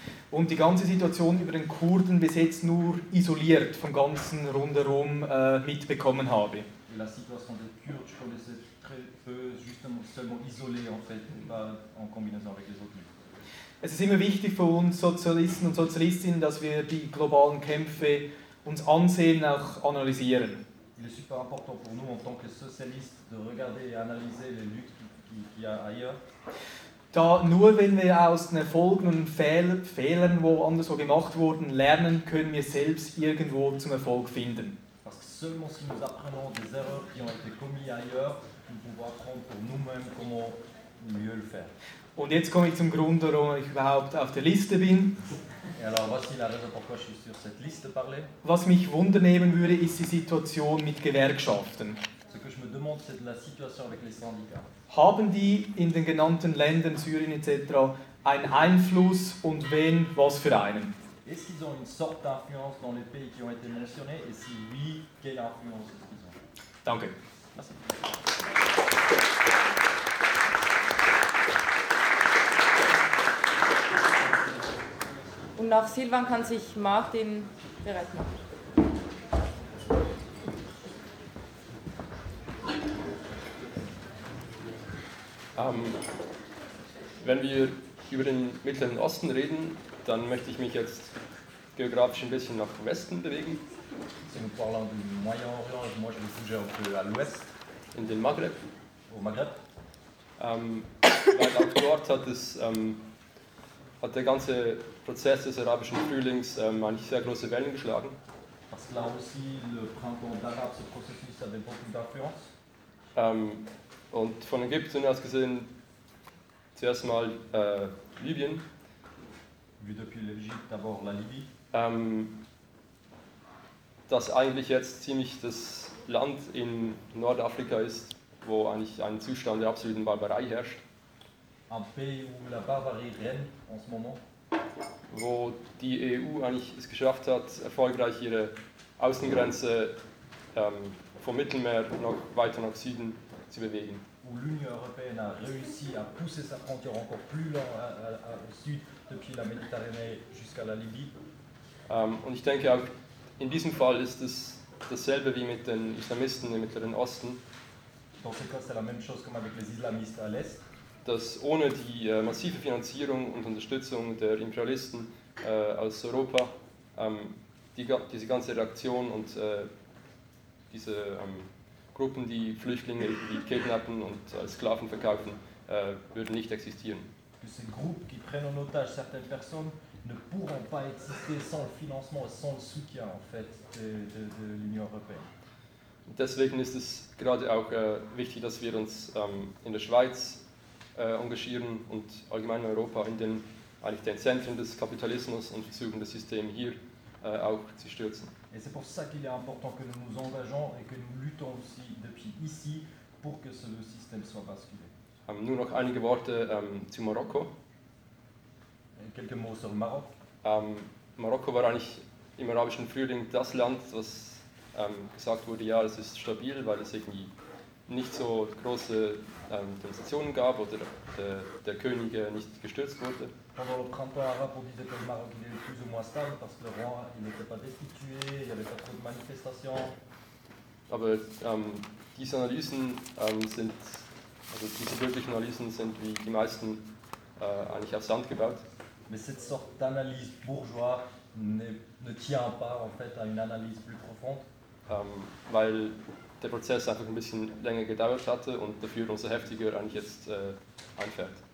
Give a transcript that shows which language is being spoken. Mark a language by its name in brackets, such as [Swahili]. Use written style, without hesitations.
[German] Und die ganze Situation über den Kurden bis jetzt nur isoliert vom ganzen Rundherum mitbekommen habe. [French] Et la situation des Kurdes, je connaissais très peu, justement, seulement isolé en fait, pas en combinaison avec les autres. [German] Es ist immer wichtig für uns Sozialisten und Sozialistinnen, dass wir die globalen Kämpfe uns ansehen, auch analysieren. [French] Il est super important pour nous en tant que socialistes de regarder et analyser les luttes qui y a ailleurs. [German] Da nur wenn wir aus den Erfolgen und Fehlern, wo anderswo gemacht wurden, lernen, können wir selbst irgendwo zum Erfolg finden. [French] Parce que seulement si nous apprenons des erreurs qui ont été commises ailleurs, nous pouvons apprendre pour nous-mêmes comment mieux le faire. [German] Und jetzt komme ich zum Grund, warum ich überhaupt auf der Liste bin. [French] Et alors, voici la raison pourquoi je suis sur cette liste parler. [German] Was mich wundernehmen würde, ist die Situation mit Gewerkschaften. [French] Ce que je me demande, c'est la situation avec les syndicats. [German] Haben die in den genannten Ländern, Syrien etc., einen Einfluss und wenn, was für einen? [French] Est-ce qu'ils ont une sorte d'influence dans les pays qui ont été mentionnés? Et si oui, quelle influence est-ce qu'ils ont? [German] Danke. [French] Merci. [German] Und nach Silvan kann sich Martin bereit machen. Wenn wir über den Mittleren Osten reden, dann möchte ich mich jetzt geografisch ein bisschen nach Westen bewegen. [French] Si nous parlons du Moyen-Orient, moi je vais bouger un peu à l'ouest. [German] In den Maghreb. [French] Au Maghreb. [German] Weil auch dort hat es, hat der ganze Prozess des arabischen Frühlings eigentlich sehr große Wellen geschlagen. [French] Parce que là aussi, le printemps d'Arabe, ce processus avait beaucoup d'influence. [German] Und von Ägypten aus gesehen, zuerst mal Libyen. [French] Vu depuis l'Égypte, d'abord la Libye. [German] Das eigentlich jetzt ziemlich das Land in Nordafrika ist, wo eigentlich ein Zustand der absoluten Barbarei herrscht. [French] Un pays où la barbarie règne en ce moment. [German] Wo die EU eigentlich es geschafft hat, erfolgreich ihre Außengrenze vom Mittelmeer noch weiter nach Süden zu bewegen. [French] Où l'Union européenne a réussi à pousser sa frontière encore plus loin au sud, depuis la Méditerranée jusqu'à la Libye. [German] Und ich denke auch, in diesem Fall ist es dasselbe wie mit den Islamisten im Mittleren Osten. [French] Dans ce cas, c'est la même chose comme avec les islamistes à l'Est. [German] Dass ohne die massive Finanzierung und Unterstützung der Imperialisten aus Europa diese ganze Reaktion und diese Gruppen, die Flüchtlinge die kidnappen und als Sklaven verkaufen, würden nicht existieren. Diese Gruppen, die [French] prennent en otage certaines personnes, ne pourront pas exister sans le financement et sans le soutien en fait de l'Union européenne. [German] Deswegen ist es gerade auch wichtig, dass wir uns in der Schweiz engagieren und allgemein in Europa in den eigentlich den Zentren des Kapitalismus und versuchen das System hier auch zu stürzen. [French] Et c'est pour ça qu'il est important que nous nous engageons et que nous luttons aussi depuis ici pour que ce système soit basculé. [German] Nur noch einige Worte zu Marokko. [French] Quelques mots sur Maroc. [German] Marokko war eigentlich im arabischen Frühling das Land, was gesagt wurde, ja, es ist stabil, weil es irgendwie nicht so große Demonstrationen gab oder der König nicht gestürzt wurde. [French] Pendant le printemps arabe, on disait que le Maroc était plus ou moins stable, parce que le roi il n'était pas destitué, il n'y avait pas trop de manifestations. [German] Aber diese Analysen sind, also diese wirklichen Analysen sind wie die meisten eigentlich auf Sand gebaut. [French] Mais cette sorte d'analyse bourgeois ne tient pas en fait à une analyse plus profonde. [German] Weil der Prozess einfach ein bisschen länger gedauert hatte und dafür umso heftiger eigentlich jetzt einfährt.